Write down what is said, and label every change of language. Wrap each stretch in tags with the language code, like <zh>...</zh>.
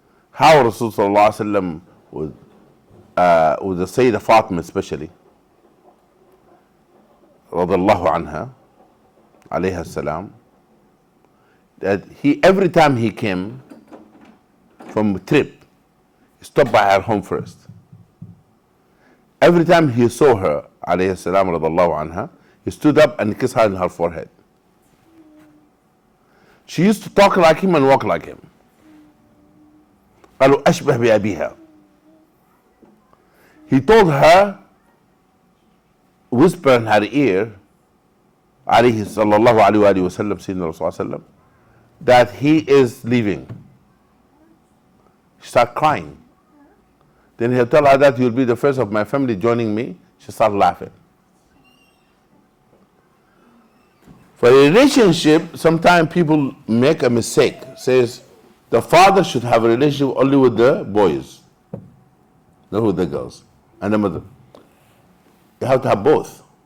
<en>How Rasulullah with the Sayyidah Fatima especially, radallahu anha, alayha salam, that every time he came from a trip, he stopped by her home first. Every time he saw her, alayhi salam, radallahu anha, He stood up and kissed her on her forehead. She used to talk like him and walk like him.</en> <ar>قالوا أشبه بأبيها.</ar> <en>He told her, whisper in her ear,</en> <ar>عليه صلى الله عليه وآله وسلم, سيدنا رسول الله صلى الله عليه وسلم,</ar> <en>that he is leaving. She started crying. Then he'll tell her that you'll be the first of my family joining me. She started laughing. For a relationship, sometimes people make a mistake. Says the father should have a relationship only with the boys, not with the girls, and the mother. You have to have both.</en>